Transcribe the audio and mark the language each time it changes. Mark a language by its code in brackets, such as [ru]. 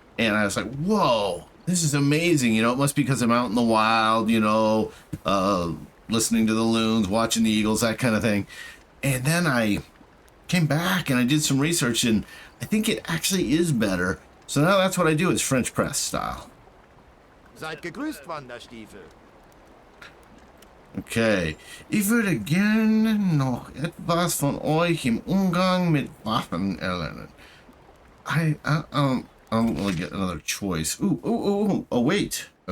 [en] And I was like, whoa, this is amazing. You know, it must be because I'm out in the wild, you know, listening to the loons, watching the eagles, that kind of thing. And then I came back and I did some research, and I think it actually is better. So now that's what I do, is French press style. [de] Seid gegrüßt, Wanderstiefel. [en] Okay. [de] Ich würde gerne noch etwas von euch im Umgang mit Waffen erlernen. [en] I don't really get another choice. Oh, wait.